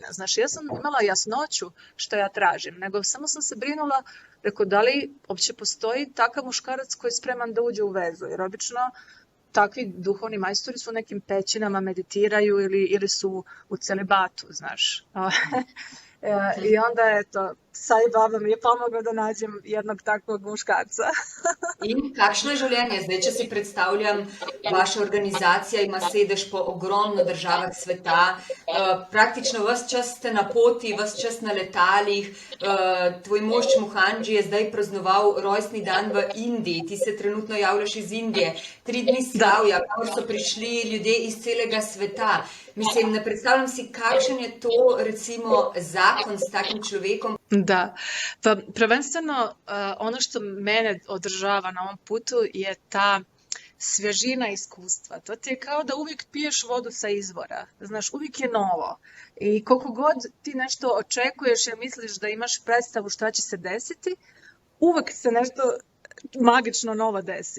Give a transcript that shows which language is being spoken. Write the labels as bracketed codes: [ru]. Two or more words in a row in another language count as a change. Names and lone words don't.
[sr] Znači, ja sam imala jasnoću što ja tražim, nego samo sam se brinula, rekao, da li uopće postoji takav muškarac koji je spreman da uđe u vezu, jer obično takvi duhovni majstori su u nekim pećinama, meditiraju ili su u celibatu, znaš. I onda Sai Baba mi je pomogao da nađem jednog takvog muškarca. [sl] In kakšno je življenje? Zdaj, če si predstavljam, vaša organizacija ima sedež po ogromno državah sveta, praktično ves čas ste na poti, ves čas na letalih, tvoj mož Muhandži je zdaj praznoval rojstni dan v Indiji, ti se trenutno javljaš iz Indije, 3 dni slavja, kamor so prišli ljudje iz celega sveta. Mislim, ne predstavljam si, kakšen je to, recimo, zakon s takim človekom. [sr] Da, pa prvenstveno ono što mene održava na ovom putu je ta svježina iskustva. To ti je kao da uvijek piješ vodu sa izvora. Znaš, uvijek je novo. I koliko god ti nešto očekuješ jer misliš da imaš predstavu šta će se desiti, uvijek se nešto magično novo desi.